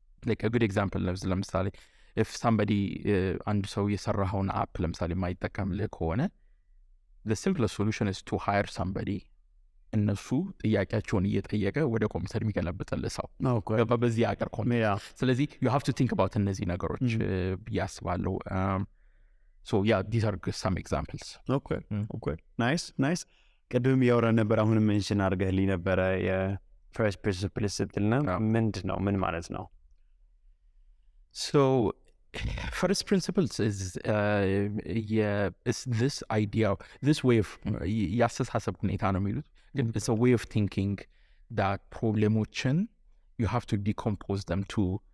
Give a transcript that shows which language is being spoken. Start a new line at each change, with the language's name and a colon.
English: like a good example ነው ለምሳሌ if somebody አንድ ሰው የሰራውን አፕ ለምሳሌ የማይጠቀምልህ ከሆነ the simplest solution is to hire somebody
Amharic: እነሱ ጥያቄያቸውን እየጠየቀ ወደ ኮምፒውተር የሚገለብጥልህ ሰው
English: በዚህ አገር ስለዚህ you have to think about እነዚህ ነገሮች ብዬ አስባለሁ so yeah these are some examples
Amharic: okay nice ቅድም ያወራን ነበር አሁንም ሜንሽን አድርገህልኝ ነበረ የፈርስት ፕሪንሲፕል ስትልና ምንድን ነው ምን ማለት ነው
English: so first principles is this idea this way of
Amharic: ያስተሳሰብ ሁኔታ ነው የሚሉት ግን
English: it's a way of thinking that problemoችን you have to decompose them to